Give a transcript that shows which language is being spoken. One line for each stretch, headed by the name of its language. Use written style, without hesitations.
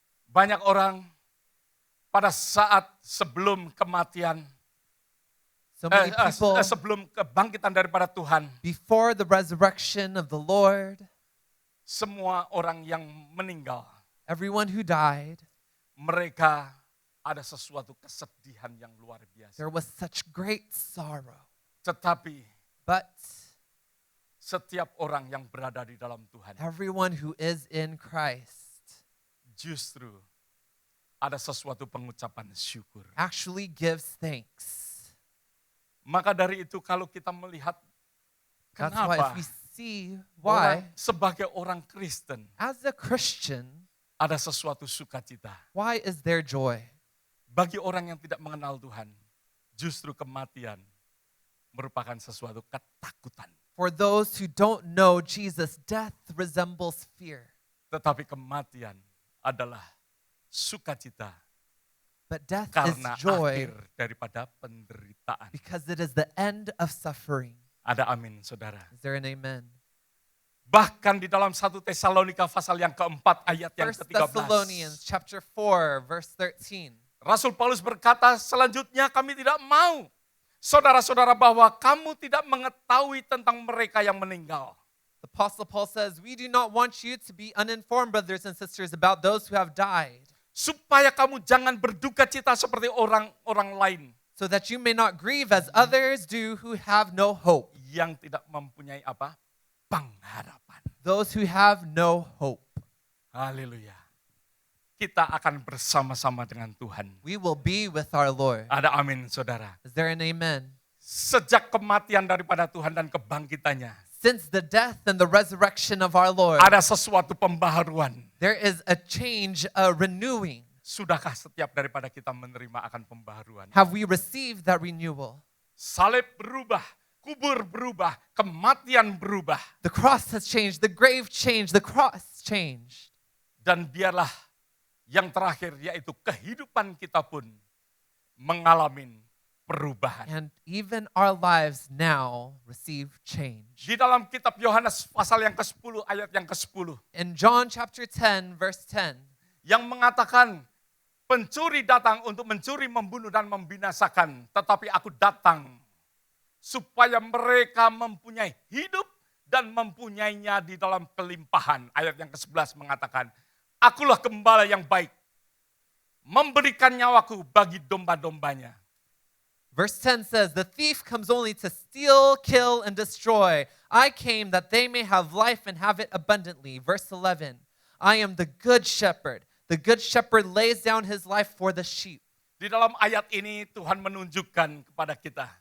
Indonesian: Banyak orang pada saat sebelum kematian,
English: So many people,
Indonesian: sebelum kebangkitan daripada Tuhan,
English: before the resurrection of the Lord,
Indonesian: semua orang yang meninggal,
English: everyone who died,
Indonesian: mereka ada sesuatu kesedihan yang luar biasa.
English: there was such great sorrow.
Indonesian: Tetapi
English: But
Indonesian: setiap orang yang berada di dalam Tuhan,
English: everyone who is in Christ
Indonesian: justru ada sesuatu pengucapan syukur.
English: actually gives thanks.
Indonesian: Maka dari itu kalau kita melihat
English: That's why if
Indonesian: kenapa
English: we see
Indonesian: orang,
English: why,
Indonesian: sebagai orang Kristen
English: as a Christian,
Indonesian: ada sesuatu sukacita.
English: why is there joy?
Indonesian: Bagi orang yang tidak mengenal Tuhan, justru kematian merupakan sesuatu ketakutan.
English: For those who don't know Jesus, death resembles fear.
Indonesian: Tetapi kematian adalah sukacita
English: But death
Indonesian: karena
English: is joy
Indonesian: akhir daripada penderitaan.
English: because it is the end of suffering.
Indonesian: Ada amin saudara.
English: Is there an amen?
Indonesian: Bahkan di dalam 1 Tesalonika pasal yang keempat ayat yang
English: 1
Indonesian: ke-13.
English: Thessalonians chapter 4, verse 13.
Indonesian: Rasul Paulus berkata, selanjutnya kami tidak mau, saudara-saudara, bahwa kamu tidak mengetahui tentang mereka yang meninggal.
English: The Apostle Paul says, we do not want you to be uninformed, brothers and sisters, about those who have died,
Indonesian: Supaya kamu jangan berduka cita seperti orang-orang lain
English: so that you may not grieve as others do who have no hope.
Indonesian: yang tidak mempunyai apa? Pengharapan.
English: Those who have no hope.
Indonesian: Haleluya. Kita akan bersama-sama dengan Tuhan.
English: We will be with our Lord.
Indonesian: Ada amin saudara.
English: Is there an amen?
Indonesian: Sejak kematian daripada Tuhan dan kebangkitannya,
English: Since the death and the resurrection of our Lord,
Indonesian: ada sesuatu pembaharuan.
English: there is a change, a renewing.
Indonesian: Sudahkah setiap daripada kita menerima akan pembaharuan?
English: Have we received that renewal?
Indonesian: Salib berubah, kubur berubah, kematian berubah.
English: The cross has changed, the grave changed, the cross changed.
Indonesian: Dan biarlah yang terakhir yaitu kehidupan kita pun mengalami perubahan.
English: And even our lives now receive change.
Indonesian: Di dalam kitab Yohanes pasal yang ke-10 ayat yang ke-10
English: In John chapter 10, verse 10,
Indonesian: yang mengatakan pencuri datang untuk mencuri, membunuh dan membinasakan, tetapi aku datang supaya mereka mempunyai hidup dan mempunyainya di dalam kelimpahan. Ayat yang ke-11 mengatakan, akulah gembala yang baik, memberikan nyawaku bagi domba-dombanya.
English: verse 10 says, the thief comes only to steal, kill, and destroy. I came that they may have life and have it abundantly. Verse 11, I am the good shepherd. The good shepherd lays down his life for the sheep.
Indonesian: Di dalam ayat ini Tuhan menunjukkan kepada kita